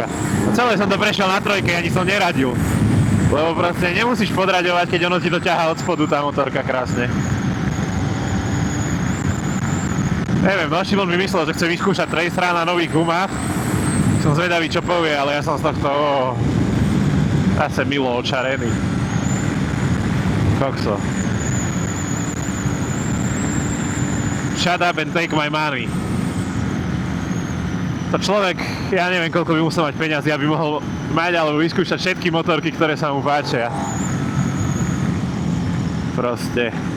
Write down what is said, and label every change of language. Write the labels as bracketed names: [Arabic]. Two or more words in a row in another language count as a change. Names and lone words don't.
[Slovak] Celé som to prešiel na trojke, ani som neradil. Lebo proste nemusíš podraďovať, keď ono ti to ťahá od spodu tá motorka krásne. Neviem, no Šimon mi myslel, že chce vyskúšať Tracera na nových gumách. Som zvedavý, čo povie, ale ja som z tohto... zase milo očarený. Kokso. [English] Shut up and take my money. [Slovak] To človek, ja neviem, koľko by musel mať peňazí, aby mohol mať alebo vyskúšať všetky motorky, ktoré sa mu páčia. Proste.